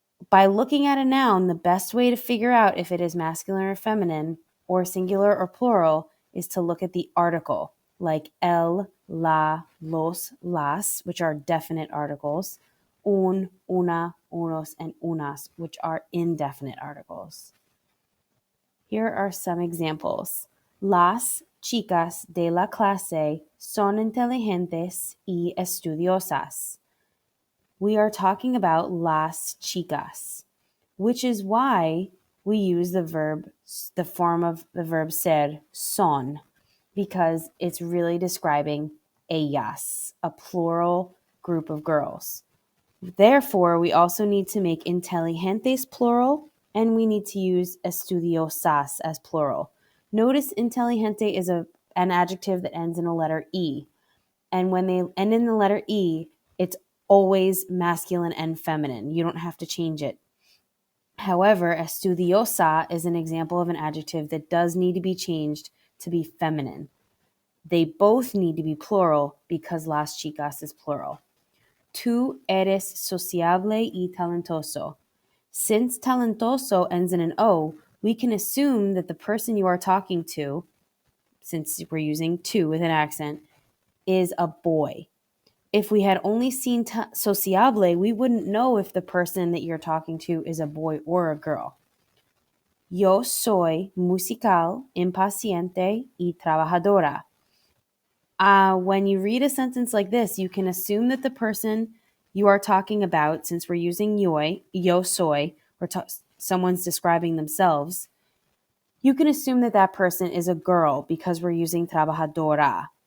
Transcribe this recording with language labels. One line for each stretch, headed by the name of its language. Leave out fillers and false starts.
English: By looking at a noun, the best way to figure out if it is masculine or feminine, or singular or plural, is to look at the article, like el, la, los, las, which are definite articles, un, una, unos, and unas, which are indefinite articles. Here are some examples.
Spanish: Las chicas de la clase son inteligentes y estudiosas.
English: We are talking about las chicas, which is why we use the form of the verb ser, son, because it's really describing ellas, a plural group of girls. Therefore, we also need to make inteligentes plural, and we need to use estudiosas as plural. Notice inteligente is an adjective that ends in a letter E. And when they end in the letter E, it's always masculine and feminine. You don't have to change it. However, estudiosa is an example of an adjective that does need to be changed to be feminine. They both need to be plural because las chicas is plural.
Spanish: Tú eres sociable y talentoso.
English: Since talentoso ends in an O, we can assume that the person you are talking to, since we're using to with an accent, is a boy. If we had only seen sociable, we wouldn't know if the person that you're talking to is a boy or a girl.
Spanish: Yo soy musical, impaciente y trabajadora.
English: When you read a sentence like this, you can assume that the person you are talking about, since we're using
Spanish: yo soy,
English: or someone's describing themselves, you can assume that that person is a girl because we're using trabajadora.